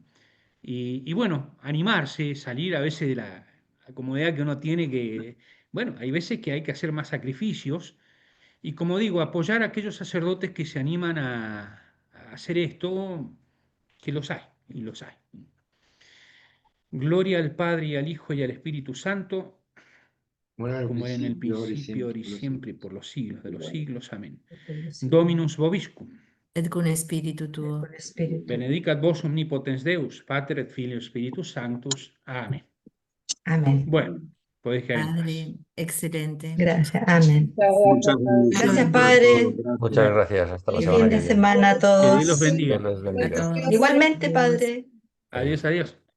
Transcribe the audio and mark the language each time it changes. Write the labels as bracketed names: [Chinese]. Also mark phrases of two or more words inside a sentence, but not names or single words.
[Spanish] Y bueno, animarse, salir a veces de la comodidad que uno tiene, que, bueno, hay veces que hay que hacer más sacrificios y como digo, apoyar a aquellos sacerdotes que se animan a hacer esto, que los hay, y los hay. Gloria al Padre y al Hijo y al Espíritu Santo, Bueno, al como era en el principio, principio, ahora y ahora y siempre, siempre, por los siglos de los siglos. Amén. [Latin] Dominus Dominus vobiscum, et cum spiritu tuo. benedicat vos omnipotens Deus, Pater et Filius Spiritus Sanctus. [Spanish] Amén. Amén. Bueno, podéis quedar en paz. Padre, excelente. Gracias. Amén. Muchas Muchas gracias, Gracias, gracias por todo, Padre. gracias. Muchas gracias. Hasta la Feliz semana fin que de viene. semana a Que Dios los todos. bendiga. Dios les A bendiga. todos. Igualmente, Adiós. Padre. Adiós, adiós.